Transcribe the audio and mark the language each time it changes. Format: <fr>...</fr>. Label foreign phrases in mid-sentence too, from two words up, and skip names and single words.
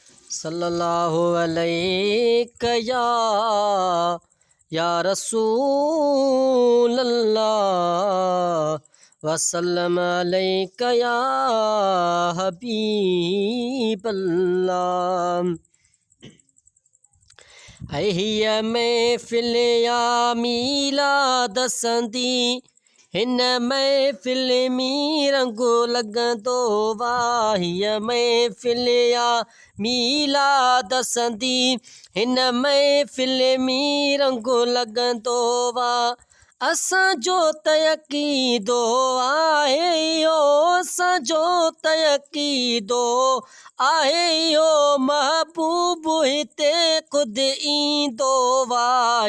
<ar>صلی اللہ علیہ یا، یا رسول اللہ، وسلم علیک یا حبیب اللہ۔</ar> <sd>ہے ہیہ محفل یا میلاد سندی، ہن محفل میں رنگ لڳندو وا۔ هيءَ محفل يا ميلاد سندي، هن محفل میں رنگ لڳندو وا۔ اسان جو ته عقيدو آهي اهو، اسان جو ته عقيدو آهي اهو، محبوب هتي خود ايندو وا۔</sd>